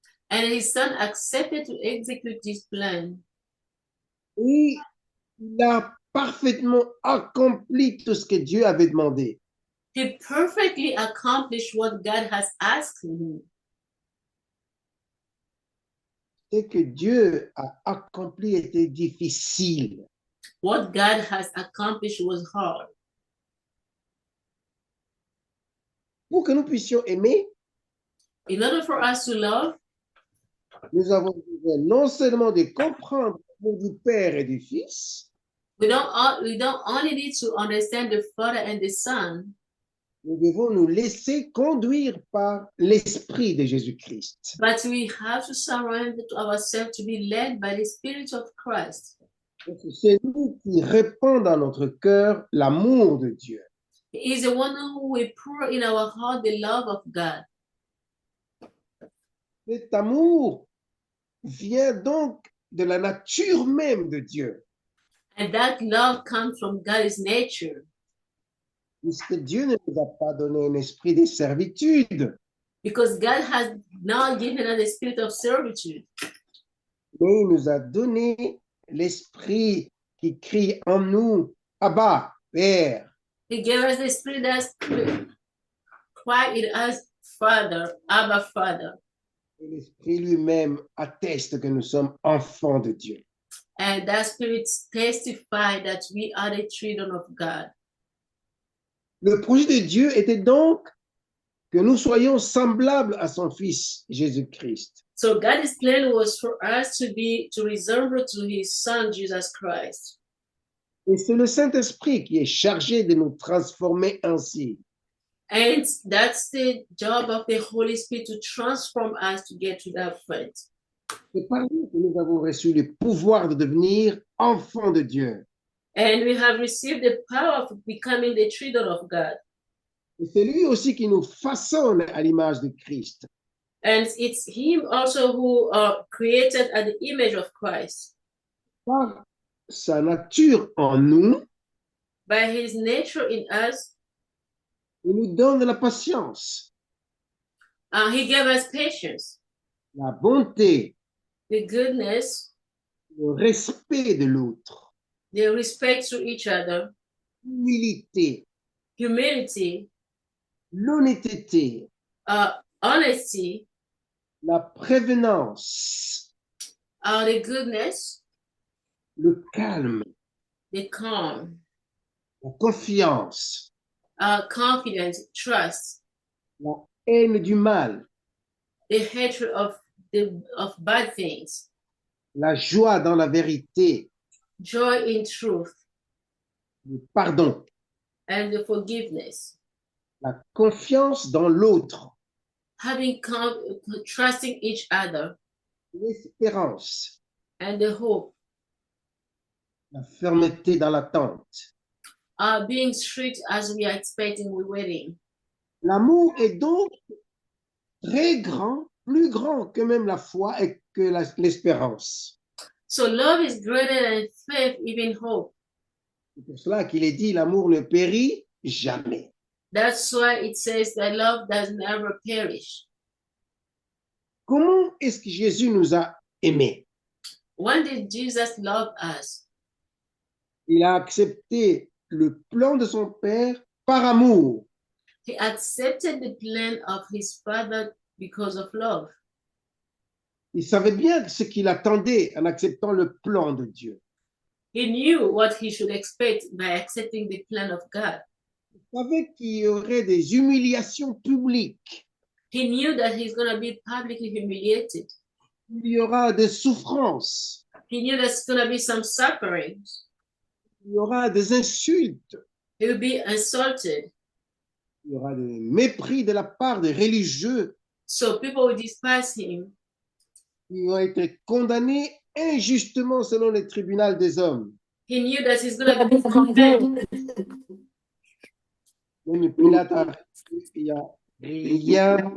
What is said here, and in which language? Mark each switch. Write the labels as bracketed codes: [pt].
[en] And his son accepted to execute this plan. [fr] Et il a parfaitement accompli tout ce que Dieu avait demandé. [en] He perfectly accomplished what God has asked him. [fr] Ce que Dieu a accompli était difficile. [en] What God has accomplished was hard. [fr] Pour que nous puissions aimer, [en] In order for us to love, [fr] nous avons besoin non seulement de comprendre l'amour du Père et du Fils, [en] we don't only need to understand the Father and the Son, [fr] nous devons nous laisser conduire par l'Esprit de Jésus-Christ. [en] but we have to surrender to ourselves to be led by the Spirit of Christ. [fr] C'est lui qui répand dans notre cœur l'amour de Dieu. [en] He is the one who will pour in our heart the love of God. [fr] Cet amour vient donc de la nature même de Dieu. [en] And that love comes from God's nature. [fr] Puisque Dieu ne nous a pas donné un esprit de servitude, [en] Because God has not given us the spirit of servitude, [fr] mais il nous a donné l'esprit qui crie en nous, Abba, Père. [en] He gave us the spirit that cry in us, Father, Abba, Father. [fr] Et l'esprit lui-même atteste que nous sommes enfants de Dieu. [en] And that spirit testifies that we are the children of God. [fr] Le projet de Dieu était donc que nous soyons semblables à son Fils Jésus-Christ. [en] So God's plan was for us to resemble to his son, Jesus Christ. [fr] Et c'est le Saint-Esprit qui est chargé de nous transformer ainsi. [en] And that's the job of the Holy Spirit to transform us to get to that point. [fr] C'est par lui que nous avons reçu le pouvoir de devenir enfants de Dieu. [en] And we have received the power of becoming the children of God. [fr] Et c'est lui aussi qui nous façonne à l'image de Christ. [en] And it's him also who created at the image of Christ. [fr] Par sa nature en nous, [en] By his nature in us, [fr] il nous donne la patience, [en] he gave us patience, [fr] la bonté, [en] the goodness, [fr] le respect de l'autre, [en] the respect to each other, [fr] l'humilité, [en] humility, [fr] l'honnêteté, [en] honesty, [fr] la prévenance, [en] the goodness, [fr] le calme, [en] the calm, [fr] la confiance, [en] confidence, trust, [fr] la haine du mal, [en] the hatred of bad things, [fr] la joie dans la vérité, [en] joy in truth, [fr] le pardon, [en] and the forgiveness, [fr] la confiance dans l'autre, [en] having trusting each other, [fr] l'espérance, [en] and the hope, [fr] la fermeté dans l'attente. [en] being strict as we are expecting, we're waiting. [fr] L'amour est donc très grand, plus grand que même la foi et que l'espérance. [en] So love is greater than faith, even hope. [fr] C'est pour cela qu'il est dit, l'amour ne périt jamais. [en] That's why it says that love does never perish. [fr] Comment est-ce que Jésus nous a aimés? [en] When did Jesus love us? [fr] Il a accepté le plan de son Père par amour. [en] He accepted the plan of his Father because of love. [fr] Il savait bien ce qu'il attendait en acceptant le plan de Dieu. [en] He knew what he should expect by accepting the plan of God. [fr] Il savait qu'il y aurait des humiliations publiques. [en] He knew that he's going to be publicly humiliated. [fr] Il y aura des souffrances. [en] He knew there's going to be some sufferings. [fr] Il y aura des insultes. [en] He will be insulted. [fr] Il y aura des mépris de la part des religieux. [en] So people will despise him. [fr] Ils vont être condamnés injustement selon les tribunaux des hommes. [en] He knew that he's going to be condemned. [fr] Même Pilate a dit qu'il n'y a rien.